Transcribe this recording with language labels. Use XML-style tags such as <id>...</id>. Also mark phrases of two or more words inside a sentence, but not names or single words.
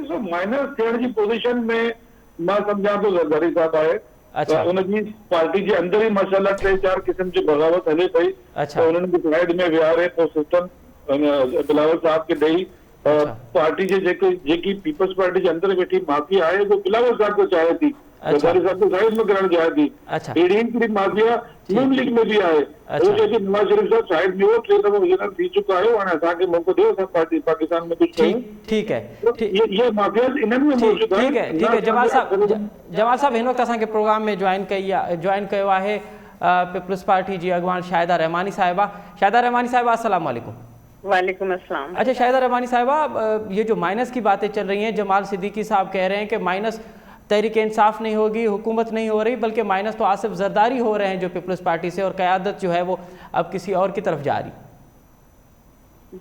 <sd>ॾिसो माइनस थियण जी पोज़ीशन में मां सम्झां थो ज़रदारी साहब आहे, उनजी पार्टी जे अंदर ही माशाअल्लाह 3-4 क़िस्म जी बग़ावत हले पई, त उन्हनि खे साइड में विहारे पोइ सिस्टम बिलावल साहब खे ॾेई पार्टी जे जेकी पीपल्स पार्टी जे अंदर वेठी माफ़िया आहे वो बिलावल साहब को चाहे थी, ज़रदारी साहब को साइड में करण चाहे थी। अहिड़ी हिकिड़ी माफ़िया नून लीग में भी आहे, वो चए थी नवाज़ शरीफ साहब साइड में हो, 3 दफ़ा वज़ीर थी चुका आहियो, हाणे असांखे मौक़ो ॾियो, असां पार्टी पाकिस्तान में कुझु कयूं।</sd> <ur>ٹھیک ہے,</ur> <sd>ये माफ़िया इन्हनि में मौजूद आहे।</sd> <ur>ٹھیک ہے</ur> <sd>जमाल साहब हिन वक़्तु असांखे प्रोग्राम में ज्वाइन कयो आहे पीपल्स पार्टी जी अॻवान शाहिदा रहमानी साहिबा।</sd> <ar>शाहिदा रहमानी साहिबा السلام عليكم. وعليكم السلام.</ar> <ur>اچھا شاہدہ رحمانی صاحبہ، یہ جو مائنس کی باتیں چل رہی ہیں، جمال صدیقی صاحب کہہ رہے ہیں کہ مائنس تحریک انصاف نہیں ہوگی، حکومت نہیں ہو رہی، بلکہ مائنس تو آصف زرداری ہو رہے ہیں جو پیپلز پارٹی سے، اور قیادت جو ہے وہ اب کسی اور کی طرف جا رہی.</ur>